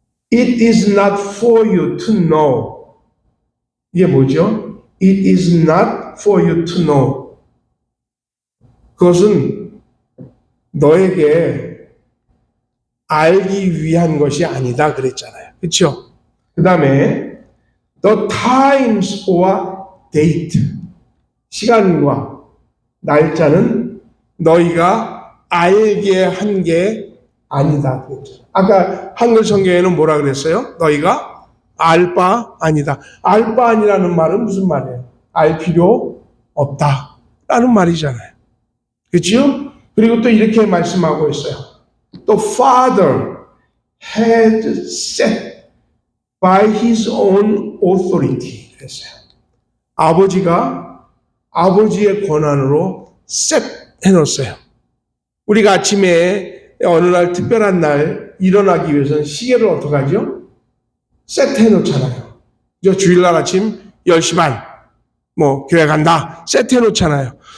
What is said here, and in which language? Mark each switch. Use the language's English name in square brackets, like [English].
[English] It is not for you to know. [Korean] 이게 뭐죠? [English] It is not for you to know. [Korean] 그것은 너에게 알기 위한 것이 아니다 그랬잖아요. 그렇죠? 그 다음에 [English] the times or date. [Korean] 시간과 날짜는 너희가 알게 한 게 아니다 그랬잖아요. 아까 한글 성경에는 뭐라 그랬어요? 너희가 알 바 아니다. 알 바 아니라는 말은 무슨 말이에요? 알 필요 없다라는 말이잖아요. 그렇죠? 그리고 또 이렇게 말씀하고 있어요. [English] The Father had set by His own authority. [Korean] 그랬어요. 아버지가 아버지의 권한으로 set 해놓았어요. 우리가 아침에 어느 날 특별한 날 일어나기 위해서는 시계를 어떻게 하죠? set 해놓잖아요. 주일날 아침 10시 반 교회 간다. set 해놓잖아요.